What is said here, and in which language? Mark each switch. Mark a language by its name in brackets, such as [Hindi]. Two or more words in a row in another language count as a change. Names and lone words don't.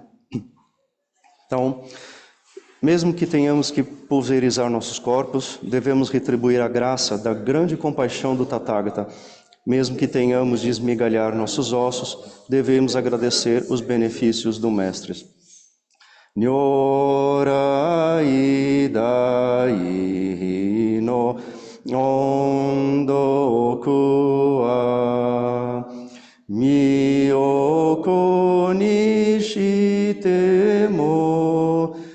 [Portuguese] Então, mesmo que tenhamos que pulverizar nossos corpos, devemos retribuir a graça da grande compaixão do Tathagata. Mesmo que tenhamos de esmigalhar nossos ossos, devemos agradecer os benefícios do Mestre. [Japanese] 如来大悲の恩徳は身を粉にしても